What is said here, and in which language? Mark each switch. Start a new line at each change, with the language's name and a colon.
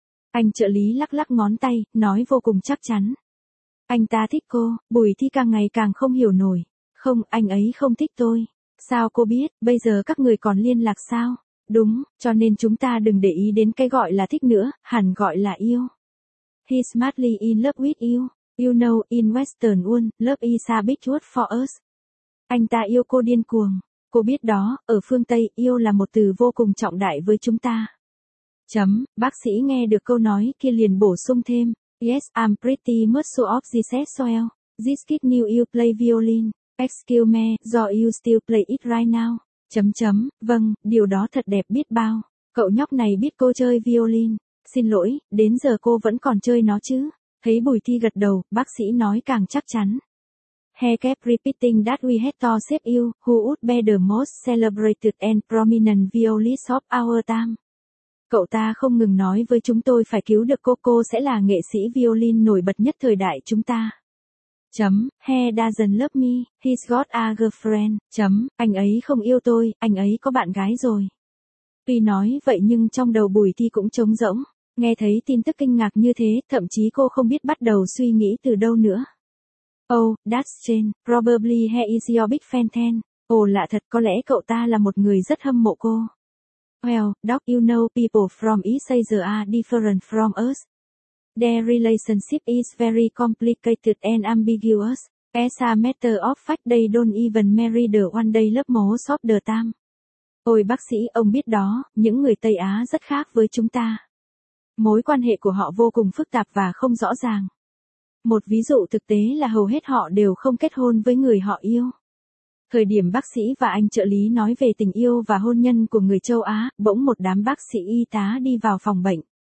Vietnamese: Anh trợ lý lắc lắc ngón tay, nói vô cùng chắc chắn. Anh ta thích cô, Bùi Thi càng ngày càng không hiểu nổi. Không, anh ấy không thích tôi. Sao cô biết, bây giờ các người còn liên lạc sao? Đúng, cho nên chúng ta đừng để ý đến cái gọi là thích nữa, hẳn gọi là yêu.
English: He's madly in love with you. You know, in Western world, love is a big word for us.
Vietnamese: Anh ta yêu cô điên cuồng. Cô biết đó, ở phương Tây, yêu là một từ vô cùng trọng đại với chúng ta. Chấm, bác sĩ nghe được câu nói kia liền bổ sung thêm.
English: Yes, I'm pretty much so of this as well. This kid knew you play violin. Excuse me, do you still play it right now?
Vietnamese: Chấm chấm, vâng, điều đó thật đẹp biết bao. Cậu nhóc này biết cô chơi violin. Xin lỗi, đến giờ cô vẫn còn chơi nó chứ? Thấy Bùi Thi gật đầu, bác sĩ nói càng chắc chắn.
English: He kept repeating that we had to save you, who would be the most celebrated and prominent violinist of our time.
Vietnamese: Cậu ta không ngừng nói với chúng tôi phải cứu được cô sẽ là nghệ sĩ violin nổi bật nhất thời đại chúng ta. Chấm,
English: he doesn't love me, he's got a girlfriend,
Vietnamese: chấm, anh ấy không yêu tôi, anh ấy có bạn gái rồi. Tuy nói vậy nhưng trong đầu Bùi Thi cũng trống rỗng, nghe thấy tin tức kinh ngạc như thế, thậm chí cô không biết bắt đầu suy nghĩ từ đâu nữa.
English: Oh, that's strange, probably he is your big fan then.
Vietnamese: Ồ lạ thật, có lẽ cậu ta là một người rất hâm mộ cô.
English: Well, doc, you know people from East Asia are different from us. Their relationship is very complicated and ambiguous. As a matter of fact, they don't even marry the one they love most of the time.
Vietnamese: Ôi bác sĩ, ông biết đó, những người Tây Á rất khác với chúng ta. Mối quan hệ của họ vô cùng phức tạp và không rõ ràng. Một ví dụ thực tế là hầu hết họ đều không kết hôn với người họ yêu. Thời điểm bác sĩ và anh trợ lý nói về tình yêu và hôn nhân của người châu Á, bỗng một đám bác sĩ y tá đi vào phòng bệnh.